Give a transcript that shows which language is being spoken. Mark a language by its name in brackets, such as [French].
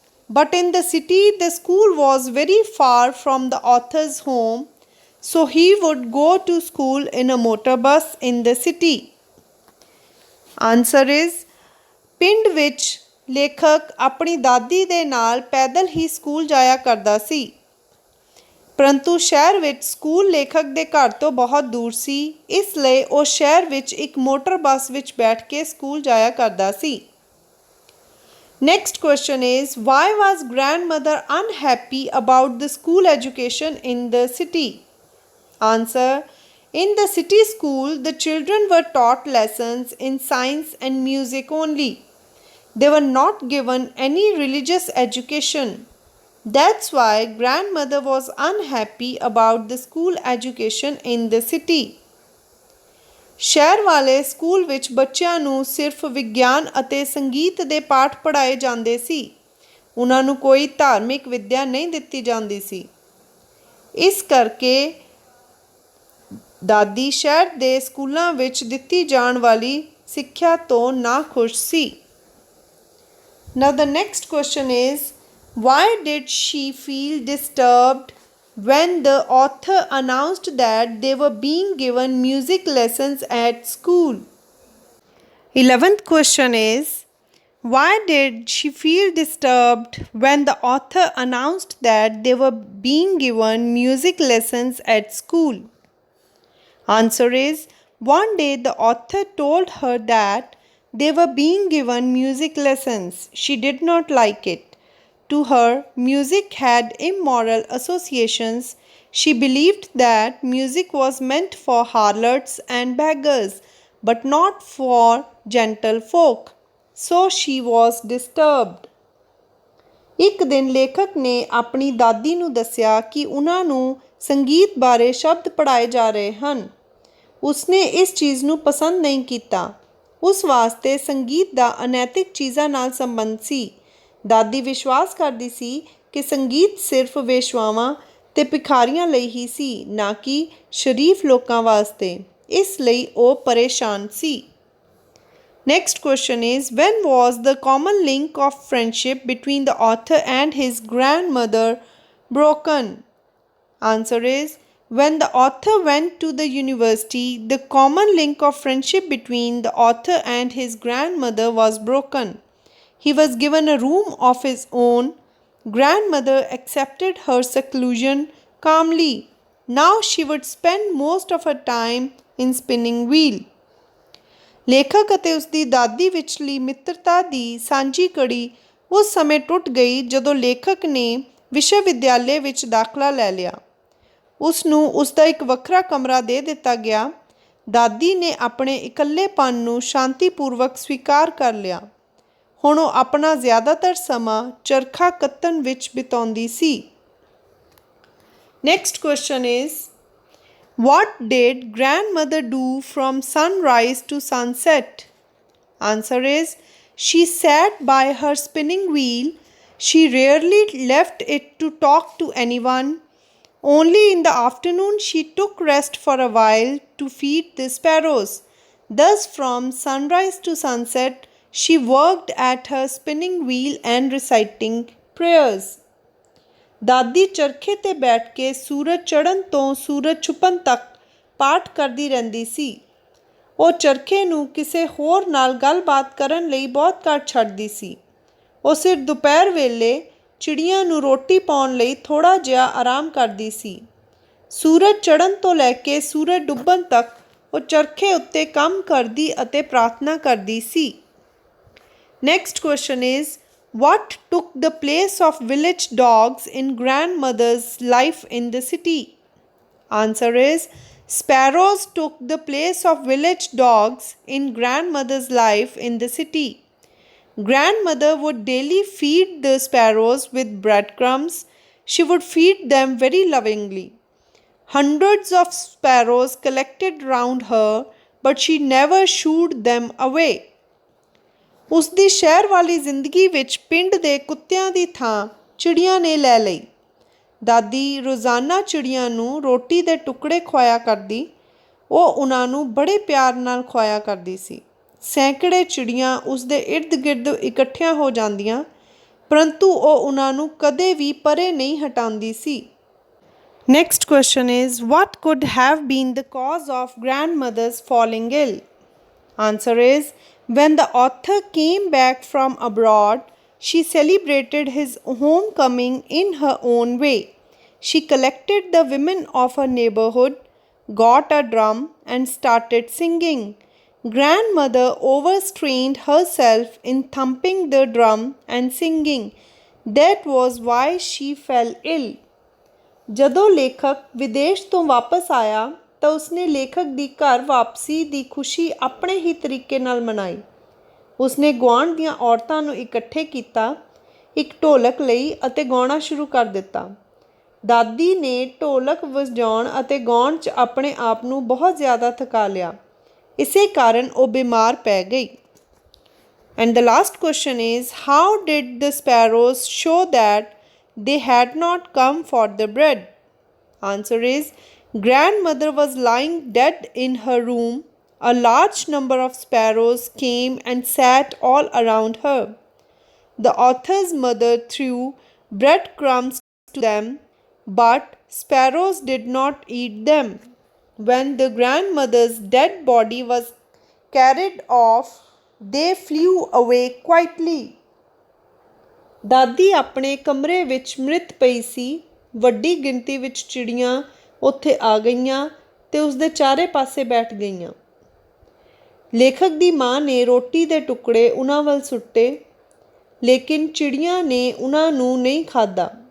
[English] But in the city, the school was very far from the author's home, so he would go to school in a motor bus in the city. Answer is, [Punjabi] ਪਿੰਡ ਵਿੱਚ ਲੇਖਕ ਆਪਣੀ ਦਾਦੀ ਦੇ ਨਾਲ ਪੈਦਲ ਹੀ school ਜਾਇਆ ਕਰਦਾ ਸੀ, ਪਰੰਤੂ ਸ਼ਹਿਰ ਵਿੱਚ ਸਕੂਲ ਲੇਖਕ ਦੇ ਘਰ ਤੋਂ ਬਹੁਤ ਦੂਰ ਸੀ, ਇਸ ਲਈ ਉਹ ਸ਼ਹਿਰ ਵਿੱਚ ਇੱਕ ਮੋਟਰ ਬੱਸ ਵਿੱਚ ਬੈਠ ਕੇ ਸਕੂਲ ਜਾਇਆ ਕਰਦਾ ਸੀ। [English] Next question is, why was grandmother unhappy about the school education in the city? Answer, in the city school, the children were taught lessons in science and music only. They were not given any religious education. That's why grandmother was unhappy about the school education in the city. [Punjabi] ਸ਼ਹਿਰ ਵਾਲੇ school ਵਿੱਚ ਬੱਚਿਆਂ ਨੂੰ ਸਿਰਫ ਵਿਗਿਆਨ ਅਤੇ ਸੰਗੀਤ ਦੇ ਪਾਠ ਪੜ੍ਹਾਏ ਜਾਂਦੇ ਸੀ। ਉਹਨਾਂ ਨੂੰ ਕੋਈ ਧਾਰਮਿਕ ਵਿੱਦਿਆ ਨਹੀਂ ਦਿੱਤੀ ਜਾਂਦੀ ਸੀ। ਇਸ ਕਰਕੇ ਦਾਦੀ ਸ਼ਹਿਰ ਦੇ ਸਕੂਲਾਂ ਵਿੱਚ ਦਿੱਤੀ ਜਾਣ ਵਾਲੀ ਸਿੱਖਿਆ ਤੋਂ ਨਾਖੁਸ਼ ਸੀ। [English] Now the next question is, why did she feel disturbed when the author announced that they were being given music lessons at school? 11th question is, why did she feel disturbed when the author announced that they were being given music lessons at school? Answer is, one day the author told her that they were being given music lessons. She did not like it. To her, music had immoral associations. She believed that music was meant for harlots and beggars, but not for gentle folk. So she was disturbed. [Punjabi] ਇੱਕ ਦਿਨ ਲੇਖਕ ਨੇ ਆਪਣੀ ਦਾਦੀ ਨੂੰ ਦੱਸਿਆ ਕਿ ਉਹਨਾਂ ਨੂੰ ਸੰਗੀਤ ਬਾਰੇ ਸ਼ਬਦ ਪੜ੍ਹਾਏ ਜਾ ਰਹੇ ਹਨ। ਉਸਨੇ ਇਸ ਚੀਜ਼ ਨੂੰ ਪਸੰਦ ਨਹੀਂ ਕੀਤਾ। ਉਸ ਵਾਸਤੇ ਸੰਗੀਤ ਦਾ ਅਨੈਤਿਕ ਚੀਜ਼ਾਂ ਨਾਲ ਸੰਬੰਧ ਸੀ। ਦਾਦੀ ਵਿਸ਼ਵਾਸ ਕਰਦੀ ਸੀ ਕਿ ਸੰਗੀਤ ਸਿਰਫ ਵੇਸ਼ਵਾਵਾਂ ਤੇ ਭਿਖਾਰੀਆਂ ਲਈ ਹੀ ਸੀ, ਨਾ ਕਿ ਸ਼ਰੀਫ ਲੋਕਾਂ ਵਾਸਤੇ। ਇਸ ਲਈ ਉਹ ਪਰੇਸ਼ਾਨ ਸੀ। [English] Next question is, when was the common link of friendship between the author and his grandmother broken? Answer is, when the author went to the university, the common link of friendship between the author and his grandmother was broken. He was given a room of his own. Grandmother accepted her seclusion calmly. Now she would spend most of her time in spinning wheel. [Punjabi] ਲੇਖਕ ਅਤੇ ਉਸਦੀ ਦਾਦੀ ਵਿਚਲੀ ਮਿੱਤਰਤਾ ਦੀ ਸਾਂਝੀ ਕੜੀ ਉਸ ਸਮੇਂ ਟੁੱਟ ਗਈ ਜਦੋਂ ਲੇਖਕ ਨੇ ਵਿਸ਼ਵ ਵਿਦਿਆਲੇ ਵਿੱਚ ਦਾਖਲਾ ਲੈ ਲਿਆ। ਉਸ ਨੂੰ ਉਸਦਾ ਇੱਕ ਵੱਖਰਾ ਕਮਰਾ ਦੇ ਦਿੱਤਾ ਗਿਆ। ਦਾਦੀ ਨੇ ਆਪਣੇ ਇਕੱਲੇਪਨ ਨੂੰ ਸ਼ਾਂਤੀਪੂਰਵਕ ਸਵੀਕਾਰ ਕਰ ਲਿਆ। ਹੁਣ ਉਹ ਆਪਣਾ ਜ਼ਿਆਦਾਤਰ ਸਮਾਂ ਚਰਖਾ ਕੱਤਣ ਵਿੱਚ ਬਿਤਾਉਂਦੀ ਸੀ। [English] Next question is what did grandmother do from sunrise to sunset? Answer is she sat by her spinning wheel. She rarely left it to talk to anyone. Only in the afternoon she took rest for a while to feed the sparrows. Thus, from sunrise to sunset, she worked at her spinning wheel and reciting prayers. [Punjabi] ਦਾਦੀ ਚਰਖੇ 'ਤੇ ਬੈਠ ਕੇ ਸੂਰਜ ਚੜ੍ਹਨ ਤੋਂ ਸੂਰਜ ਛੁਪਣ ਤੱਕ ਪਾਠ ਕਰਦੀ ਰਹਿੰਦੀ ਸੀ। ਉਹ ਚਰਖੇ ਨੂੰ ਕਿਸੇ ਹੋਰ ਨਾਲ ਗੱਲਬਾਤ ਕਰਨ ਲਈ ਬਹੁਤ ਘੱਟ ਛੱਡਦੀ ਸੀ। ਉਹ ਸਿਰਫ ਦੁਪਹਿਰ ਵੇਲੇ ਚਿੜੀਆਂ ਨੂੰ ਰੋਟੀ ਪਾਉਣ ਲਈ ਥੋੜ੍ਹਾ ਜਿਹਾ ਆਰਾਮ ਕਰਦੀ ਸੀ। ਸੂਰਜ ਚੜ੍ਹਨ ਤੋਂ ਲੈ ਕੇ ਸੂਰਜ ਡੁੱਬਣ ਤੱਕ ਉਹ ਚਰਖੇ ਉੱਤੇ ਕੰਮ ਕਰਦੀ ਅਤੇ ਪ੍ਰਾਰਥਨਾ ਕਰਦੀ ਸੀ। [English] Next question is what took the place of village dogs in grandmother's life in the city? Answer is sparrows took the place of village dogs in grandmother's life in the city. Grandmother would daily feed the sparrows with breadcrumbs. She would feed them very lovingly. Hundreds of sparrows collected round her, but she never shooed them away. [Punjabi] ਉਸ ਦੀ ਸ਼ਹਿਰ ਵਾਲੀ ਜ਼ਿੰਦਗੀ ਵਿੱਚ ਪਿੰਡ ਦੇ ਕੁੱਤਿਆਂ ਦੀ ਥਾਂ ਚਿੜੀਆਂ ਨੇ ਲੈ ਲਈ। ਦਾਦੀ ਰੋਜ਼ਾਨਾ ਚਿੜੀਆਂ ਨੂੰ ਰੋਟੀ ਦੇ ਟੁਕੜੇ ਖਵਾਇਆ ਕਰਦੀ। ਉਹ ਉਹਨਾਂ ਨੂੰ ਬੜੇ ਪਿਆਰ ਨਾਲ ਖਵਾਇਆ ਕਰਦੀ ਸੀ। ਸੈਂਕੜੇ ਚਿੜੀਆਂ ਉਸ ਦੇ ਇਰਦ ਗਿਰਦ ਇਕੱਠੀਆਂ ਹੋ ਜਾਂਦੀਆਂ, ਪਰੰਤੂ ਉਹ ਉਹਨਾਂ ਨੂੰ ਕਦੇ ਵੀ ਪਰੇ ਨਹੀਂ ਹਟਾਉਂਦੀ ਸੀ। [English] Next question is what could have been the cause of grandmother's falling ill? Answer is when the author came back from abroad, she celebrated his homecoming in her own way. She collected the women of her neighborhood, got a drum, and started singing. Grandmother overstrained herself in thumping the drum and singing. That was why she fell ill. [Punjabi] ਜਦੋਂ ਲੇਖਕ ਵਿਦੇਸ਼ ਤੋਂ ਵਾਪਸ ਆਇਆ ਤਾਂ ਉਸਨੇ ਲੇਖਕ ਦੀ ਘਰ ਵਾਪਸੀ ਦੀ ਖੁਸ਼ੀ ਆਪਣੇ ਹੀ ਤਰੀਕੇ ਨਾਲ ਮਨਾਈ। ਉਸਨੇ ਗੁਆਂਢ ਦੀਆਂ ਔਰਤਾਂ ਨੂੰ ਇਕੱਠੇ ਕੀਤਾ, ਇੱਕ ਢੋਲਕ ਲਈ ਅਤੇ ਗਾਉਣਾ ਸ਼ੁਰੂ ਕਰ ਦਿੱਤਾ। ਦਾਦੀ ਨੇ ਢੋਲਕ ਵਜਾਉਣ ਅਤੇ ਗਾਉਣ 'ਚ ਆਪਣੇ ਆਪ ਨੂੰ ਬਹੁਤ ਜ਼ਿਆਦਾ ਥਕਾ ਲਿਆ। ਇਸੇ ਕਾਰਨ ਉਹ ਬਿਮਾਰ ਪੈ ਗਈ। [English] And the last question is how did the sparrows show that they had not come for the bread? Answer is grandmother was lying dead in her room. A large number of sparrows came and sat all around her. The author's mother threw breadcrumbs to them, but sparrows did not eat them. When the grandmother's dead body was carried off, they flew away quietly. [Punjabi] ਦਾਦੀ ਆਪਣੇ ਕਮਰੇ ਵਿੱਚ ਮ੍ਰਿਤ ਪਈ ਸੀ। ਵੱਡੀ ਗਿਣਤੀ ਵਿੱਚ ਚਿੜੀਆਂ ਉੱਥੇ ਆ ਗਈਆਂ ਅਤੇ ਉਸਦੇ ਚਾਰੇ ਪਾਸੇ ਬੈਠ ਗਈਆਂ। ਲੇਖਕ ਦੀ ਮਾਂ ਨੇ ਰੋਟੀ ਦੇ ਟੁਕੜੇ ਉਹਨਾਂ ਵੱਲ ਸੁੱਟੇ, ਲੇਕਿਨ ਚਿੜੀਆਂ ਨੇ ਉਹਨਾਂ ਨੂੰ ਨਹੀਂ ਖਾਧਾ।